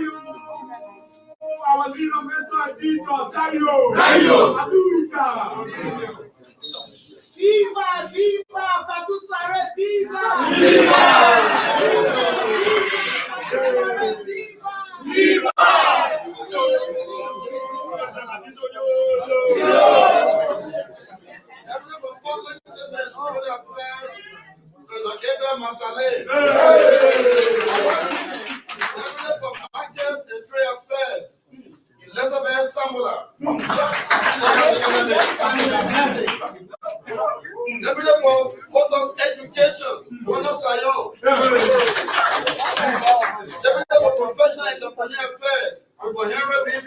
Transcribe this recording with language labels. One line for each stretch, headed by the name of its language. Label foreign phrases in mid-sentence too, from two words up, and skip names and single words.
English: Our leader, mentor, and teacher, Zayo. Aduita. Viva, Fatou Sare, viva. Masale. For market and trade affairs, Elizabeth Samula. Deputy for Photos Education, Bono Sayo. Deputy for Professional Entrepreneur Affairs, Uncle Henry B.